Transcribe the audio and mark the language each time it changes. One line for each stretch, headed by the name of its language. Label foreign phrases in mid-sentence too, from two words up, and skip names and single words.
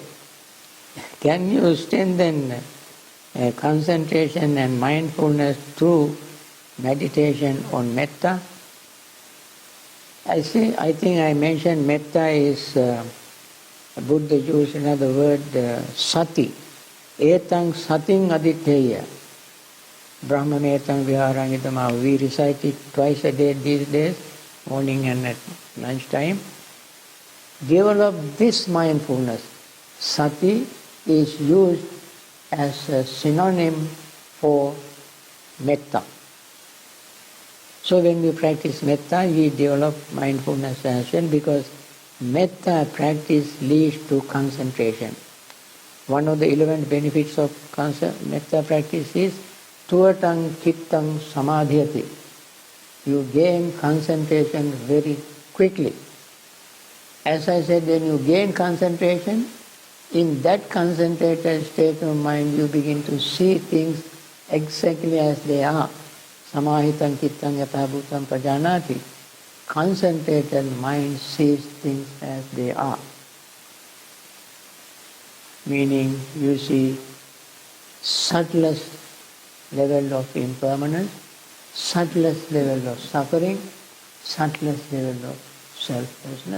English: Can you strengthen concentration and mindfulness through meditation on metta? I think I mentioned metta is Buddha used another word, sati.
Pali: Etang sating aditeya. Brahmametang viharangitama.
English: We recite it twice a day these days, morning and at lunchtime. develop this mindfulness. Sati is used as a synonym for metta. So when we practice metta, we develop mindfulness as well, because metta practice leads to concentration. One of the 11 benefits of metta practice is
Pali: tuvatang chittang samadhyati.
English: You gain concentration very quickly. As I said, when you gain concentration, in that concentrated state of mind, you begin to see things exactly as they are.
Pali: Samahitam chittang yatha bhutam prajanati.
English: Concentrated mind sees things as they are. Meaning, you see subtlest level of impermanence, subtlest level of suffering, subtlest level of selflessness.